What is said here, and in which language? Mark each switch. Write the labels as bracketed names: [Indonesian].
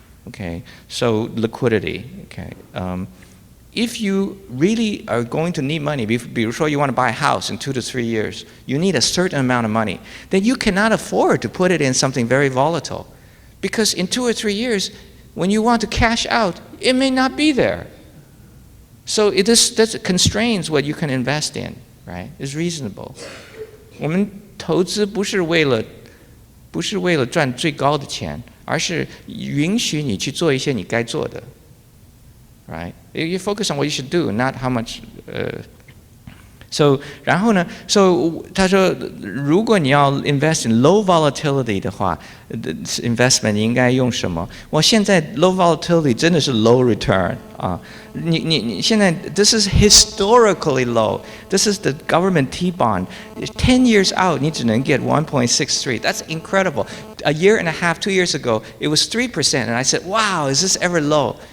[English] Okay, so liquidity. Okay, if you really are going to need money, [Chinese] 比如说 [English] you want to buy a house in 2 to 3 years, you need a certain amount of money, then you cannot afford to put it in something very volatile. Because in 2 or 3 years, when you want to cash out, it may not be there. So that constrains what you can invest in, right? It's reasonable. [Chinese] 我们投资不是为了赚最高的钱，而是允许你去做一些你该做的， right? [English] You focus on what you should do, not how much. [Chinese] So 然后呢 ，so 他说，如果你要 [English] invest in low volatility [Chinese] 的话 ，investment 应该用什么？我现在 low volatility 真的是 low return 啊！你现在 [English] this is historically low. This is the government T-bond. 10 years out [Chinese] 你只能 [English] get 1.63. That's incredible. A year and a half, 2 years ago, it was 3%, and I said, wow, is this ever low?